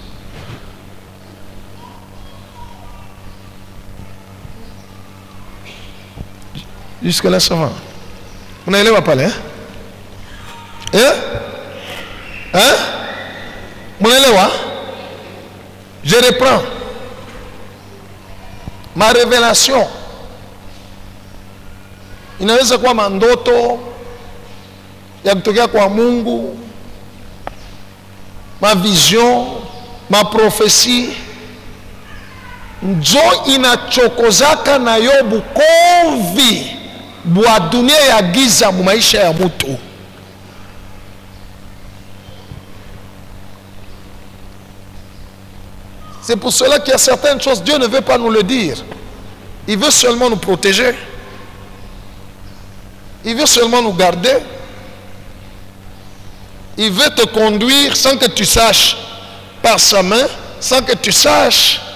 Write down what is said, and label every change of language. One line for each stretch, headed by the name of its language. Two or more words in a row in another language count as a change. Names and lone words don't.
French: Jusque-là, ça va. Vous n'allez pas parler, hein? Hein? Hein? Vous n'allez pas? Je reprends. Ma révélation.
Swahili: Inaweza kuwa mandoto ya kutokea kwa Mungu,
French: ma vision, ma prophétie,
Swahili: njo inachokozaka na Yobu kovi bwa dunia ya giza mu maisha ya mutu.
French: C'est pour cela qu'il y a certaines choses, Dieu ne veut pas nous le dire. Il veut seulement nous protéger. Il veut seulement nous garder. Il veut te conduire sans que tu saches, par sa main, sans que tu saches.